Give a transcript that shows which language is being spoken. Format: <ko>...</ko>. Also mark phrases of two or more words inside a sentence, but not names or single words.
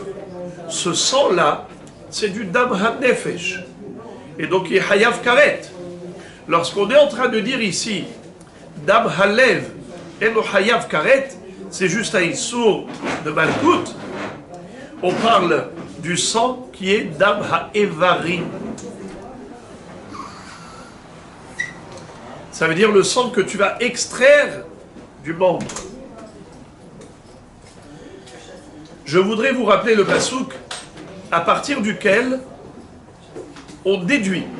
<fr>Ce sang-là, c'est du</fr> <he>דם הנפש.</he> <fr>Et donc il est</fr> <he>חייב כרת.</he> <fr>Lorsqu'on est en train de dire ici</fr> <he>דם הלב</he> <fr>et no</fr> <he>חייב כרת,</he> <fr>c'est juste un issour de malkout. On parle du sang qui est</fr> <he>דם האברים.</he> <fr>Ça veut dire le sang que tu vas extraire du membre. Je voudrais vous rappeler le pasouk à partir duquel on déduit</fr>